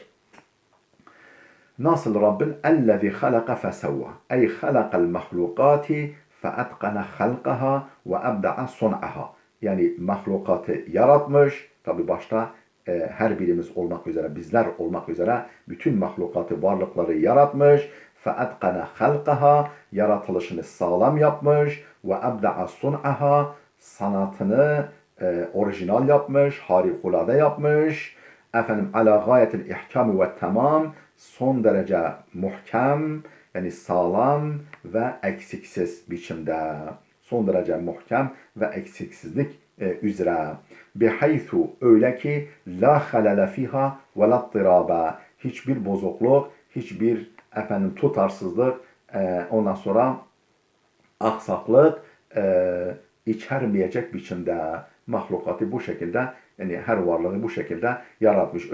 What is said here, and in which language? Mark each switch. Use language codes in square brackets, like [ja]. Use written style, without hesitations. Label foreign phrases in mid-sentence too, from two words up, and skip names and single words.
[tr] Nasıl Rabbin? [ar] الذي خلق فسوى. أي خلق المخلوقات فأتقن خلقها وأبدع صنعها. [tr] Yani mahlukatı yaratmış. Tabi başta her birimiz olmak üzere, bizler olmak üzere bütün mahlukatı, varlıkları yaratmış. [ar] فَاَتْقَنَ خَلْقَهَا. [tr] Yaratılışını sağlam yapmış. [ar] وَاَبْدَعَ صُنْعَهَا. [tr] Sanatını orijinal yapmış, harikulade yapmış. [ar] عَلَى غَايَةِ الْاِحْكَامِ وَالتَّمَامِ. [tr] Son derece muhkem, yani sağlam ve eksiksiz biçimde. Son derece muhkem ve eksiksizlik üzere. [ar] بحيث, [tr] öyle ki [ar] لا خلل فيها ولا اضطراب. [tr] Hiçbir bozukluk, hiçbir tutarsızlık, ondan sonra aksaklık içermeyecek biçimde mahlukatı bu şekilde, yani her varlığı bu şekilde yaratmış.